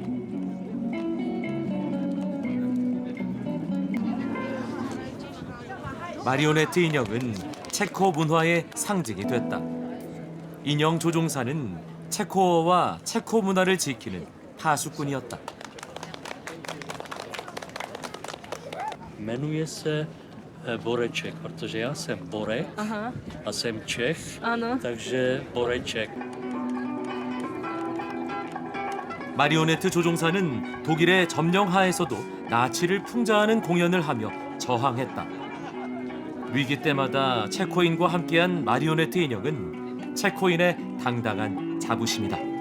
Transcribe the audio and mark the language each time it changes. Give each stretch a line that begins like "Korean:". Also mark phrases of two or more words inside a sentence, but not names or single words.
Korean: 마리오네트 인형은 체코 문화의 상징이 됐다. 인형 조종사는 체코어와 체코 문화를 지키는 파수꾼이었다.
Czech: Jmenuji se Boreček, protože já jsem Borek a jsem Čech, takže Boreček.
Korean: 마리오네트 조종사는 독일의 점령하에서도 나치를 풍자하는 공연을 하며 저항했다. 위기 때마다 체코인과 함께한 마리오네트 인형은 체코인의 당당한 자부심이다.